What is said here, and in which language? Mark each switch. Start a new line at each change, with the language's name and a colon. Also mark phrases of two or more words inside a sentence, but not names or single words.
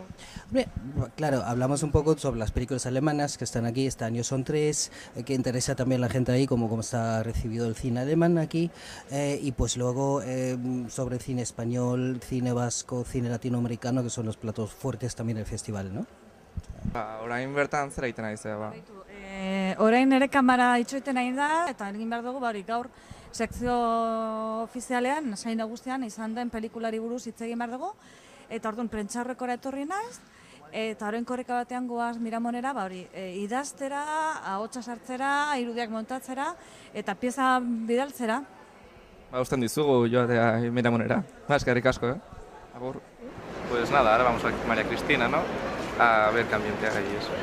Spanish: Claro, hablamos un poco sobre las películas alemanas que están aquí, este año son 3, que interesa también a la gente ahí, cómo está recibido el cine alemán aquí, y pues luego sobre el cine español, cine vasco, cine latinoamericano, que son los platos fuertes también del festival, ¿no?
Basque: Orain bertan zera egiten ari zera, ba? Orain ere kamera itxoiten nahi da, eta egin behar dugu hor sekzio ofizialean, sail nagusian izan den pelikulari buruz hitz egin behar dugu, eta orduan prentsaurrekora etorri naiz, eta orain korrika batean goaz Miramonera, idaztera, ahotsa sartzera, irudiak montatzera, eta pieza bidaltzera. Usten dizugu joatea Miramonera. Eskerrik asko, Agur.
Spanish: Pues nada, ahora vamos a María Cristina, ¿no? A ver qué ambiente hay y eso.